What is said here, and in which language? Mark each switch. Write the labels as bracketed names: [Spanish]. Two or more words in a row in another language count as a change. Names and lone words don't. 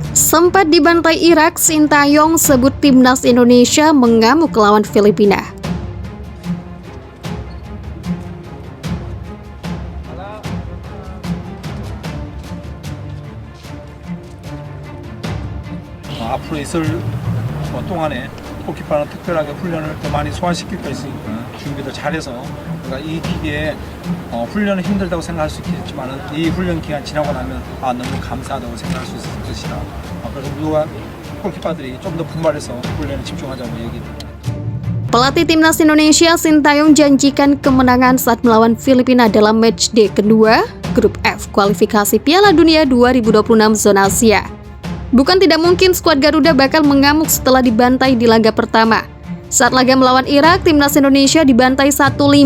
[Indonesian] Sempat dibantai Irak, Sintayong sebut timnas Indonesia mengamuk lawan Filipina. [Korean] 앞으로 있을 동안에 골키퍼는 특별하게 훈련을 더 많이 소화시킬 거 있으니까 준비를 잘해서 그러니까 이 기기에 훈련은 힘들다고 생각할 수 있겠지만 이 훈련 기간 지나고 나면 너무 감사하다고 생각할 수 있을 것이다. 그래서 우리가 골키퍼들이 좀 더 분발해서 훈련에 집중하자고 얘기합니다. [Indonesian] Pelatih timnas Indonesia Sintayong janjikan kemenangan saat melawan Filipina dalam matchday kedua Grup F kualifikasi Piala Dunia 2026 zona Asia. Bukan tidak mungkin skuad Garuda bakal mengamuk setelah dibantai di laga pertama. Saat laga melawan Irak, timnas Indonesia dibantai 1-5.